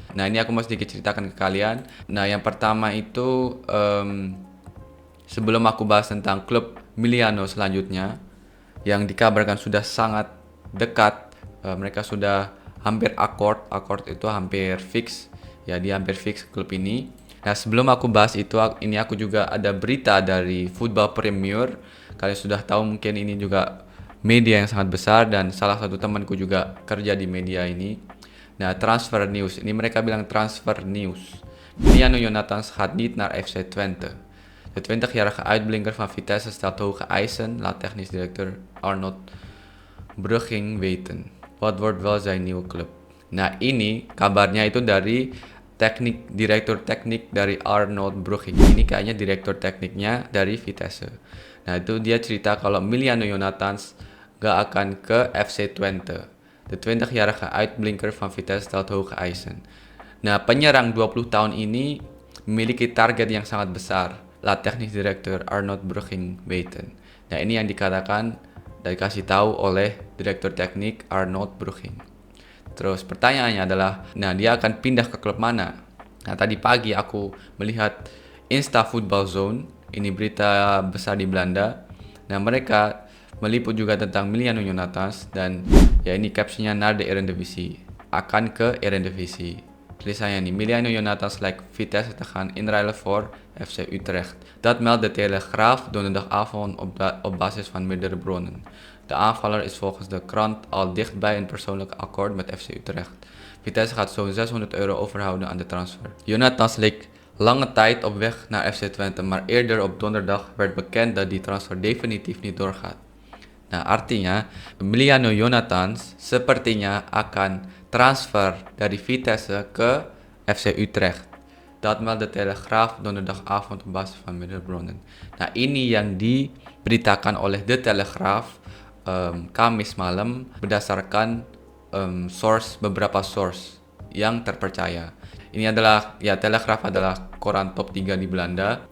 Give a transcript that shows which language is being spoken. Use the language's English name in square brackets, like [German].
[Indonesian] Nah, ini aku mau sedikit ceritakan ke kalian. Nah, yang pertama itu sebelum aku bahas tentang klub Emiliano selanjutnya yang dikabarkan sudah sangat dekat, mereka sudah hampir akord itu hampir fix. Ya, dia hampir fix klub ini. Nah, sebelum aku bahas itu, ini aku juga ada berita dari Football Premier. Kalian sudah tahu mungkin ini juga media yang sangat besar dan salah satu temanku juga kerja di media ini. Nah, transfer news. Ini mereka bilang transfer news. [Dutch] Emiliano Jonathans gaat niet naar FC Twente. De 20-jarige uitblinker van Vitesse stelt hoge eisen, laat technisch directeur Arnold Brugging weten. Wat wordt wel zijn nieuwe club? [Indonesian] Nah, ini kabarnya itu dari direktur teknik dari Arnold Brugging. Ini kayaknya direktur tekniknya dari Vitesse. Nah, itu dia cerita kalau Emiliano Jonathans gak akan ke FC Twente. [Dutch] De 20-jarige uitblinker van Vitesse stelt hoge eisen. [Indonesian] Nah, penyerang 20 tahun ini memiliki target yang sangat besar. [Dutch] Laat technisch directeur Arnold Brugging weten. [Indonesian] Nah, ini yang dikatakan dan dikasih tahu oleh direktur teknik Arnold Brugging. Terus pertanyaannya adalah, nah dia akan pindah ke klub mana? Nah, tadi pagi aku melihat Insta Football Zone, ini berita besar di Belanda. Nah, mereka meliput juga tentang Emiliano Jonathans dan ya ini captionnya [Dutch] naar de Eredivisie, [Indonesian] akan ke Eredivisie. Tulisannya nih, [Dutch] Emiliano Jonathans lijkt Vitesse te gaan inruilen voor FC Utrecht. Dat meldt de Telegraaf donderdagavond op basis van meerdere bronnen. De aanvaller is volgens de krant al dichtbij een persoonlijk akkoord met FC Utrecht. Vitesse gaat zo'n €600 overhouden aan de transfer. Jonathans leek lange tijd op weg naar FC Twente, maar eerder op donderdag werd bekend dat die transfer definitief niet doorgaat. [Indonesian] Nah, artinya Emiliano Jonathans sepertinya akan transfer dari Vitesse ke FC Utrecht. [Dutch] Dat meldde de Telegraaf donderdagavond op basis van middelbronnen. [Indonesian] Nah, ini yang diberitakan oleh The Telegraaf Kamis malam berdasarkan beberapa source yang terpercaya. Ini adalah, ya, Telegraaf adalah koran top 3 di Belanda.